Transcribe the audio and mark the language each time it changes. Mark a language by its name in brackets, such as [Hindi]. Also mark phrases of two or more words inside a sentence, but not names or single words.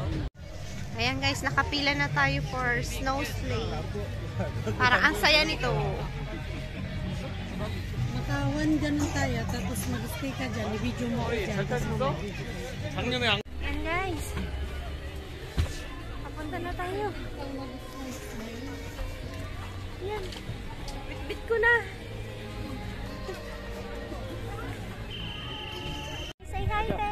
[Filipino] Ayan guys, nakapila na tayo for [English] snow sleigh. [Filipino] Parang ang saya nito. Makawan ganun tayo, tapos mag-stay ka dyan, i-video mo ko dyan. Ayan guys, papunta na tayo. Ayan, bit-bit ko na. [English] Say hi, [Filipino] te!